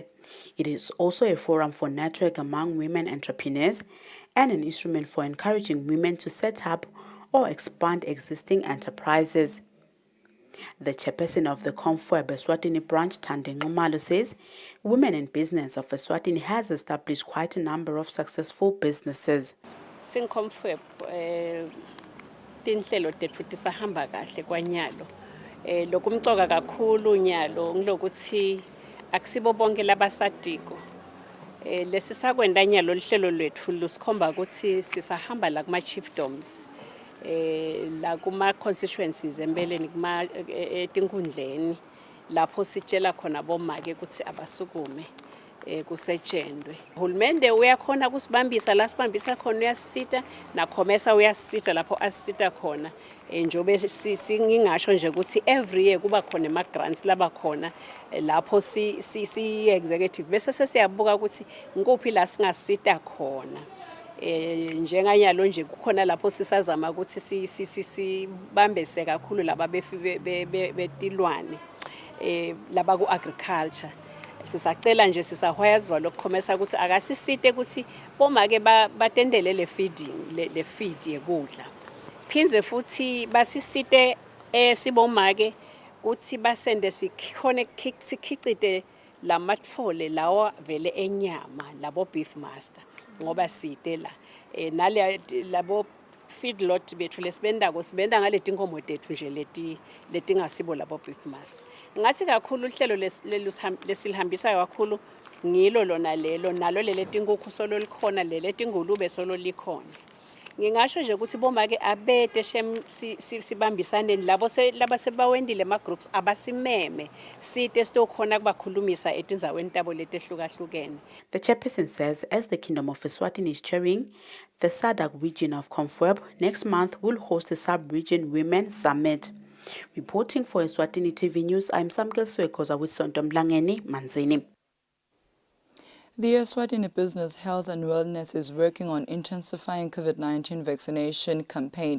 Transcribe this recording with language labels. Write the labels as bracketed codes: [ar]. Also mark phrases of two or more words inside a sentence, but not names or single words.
[en] It is also a forum for network among women entrepreneurs and an instrument for encouraging women to set up or expand existing enterprises. The chairperson of the COMFEB Eswatini branch, Thandi Ngumalo, says Women in Business of Eswatini has established quite a number of successful businesses. [ss] Sin COMFEB tinhlelo tethu tisahamba kahle kwanyalo. Lokumcoka kakhulu nyalo ngilokuthi akusibo bonke labasadiko. Lesisakwenda nyalo lihlelo lwethu lusikhomba ukuthi sisahamba la kuma chiefdoms. La kuma constituencies empeleni kuma etinkundleni lapho sitshela khona bomake ukuthi abasukume kusetshenzwe. Uhulumende uyakhona kusibambisa la sibambisa khona uyasita na COMESA uyasita lapho asita khona. Njobe singingasho nje ukuthi [en] every year [ss] kuba khona ama grants laba khona lapho si executive bese sesiyabuka ukuthi ngikuphi la singasita khona. Njenganyalo nje kukhona lapho sisazama ukuthi sibambese kakhulu laba betilwane laba ku agriculture. Sisacela nje sisahwayazwa lokukhomesa ukuthi akasisite ukuthi bomake batendele le feed yekudla. Phinze futhi basisite sibomake ukuthi basende sikhicite lamatfole lawa vele enyama labo [en] beef master [ss] ngoba site la nale labo feedlot bethu lesibenda ngale tinkomo tethu nje letingasibo labo [en] beef master. [ss] Ngathi kakhulu uhlelo lesilihambisa kakhulu ngilo lona lelo nalo lele tinkukhu solo likhona lele tingulube solo likhona. Ngingasho nje ukuthi bomake abete sibambisane labo sebawendile ama groups abasimeme site sitokhona kubakhulumisa etindzaweni tabo letehlukahlukene. [en] The chairperson says as the Kingdom of Eswatini is chairing the SADC region of COMFEB, next month will host a sub-region Women Summit. Reporting for Eswatini TV News, I'm Samkel Swekoza with Sonto Mlangeni Manzini. The Eswatini Business Health and Wellness is working on intensifying COVID-19 vaccination campaign.